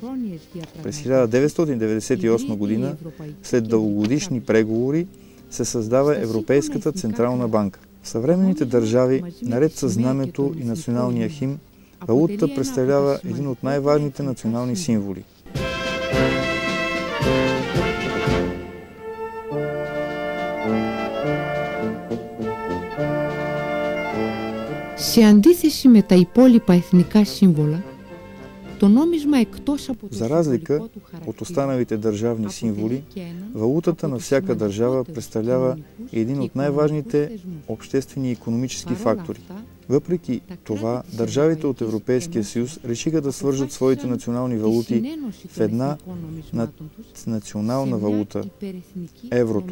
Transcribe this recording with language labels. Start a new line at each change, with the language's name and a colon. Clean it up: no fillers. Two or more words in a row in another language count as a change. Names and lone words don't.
Bulgarian: През 1998 година, след дългогодишни преговори, се създава Европейската централна банка. В съвременните държави, наред с знамето и националния химн, валутата представлява един от най-важните национални символи.
Greek: Σε αντίθεση με τα υπόλοιπα εθνικά σύμβολα, το νόμισμα εκτός από το
Bulgarian: За разлика от останалите държавни символи, валутата на всяка държава представлява един от най-важните обществени и икономически фактори. Въпреки това, държавите от Европейския съюз решиха да свържат своите национални валути в една национална валута – еврото.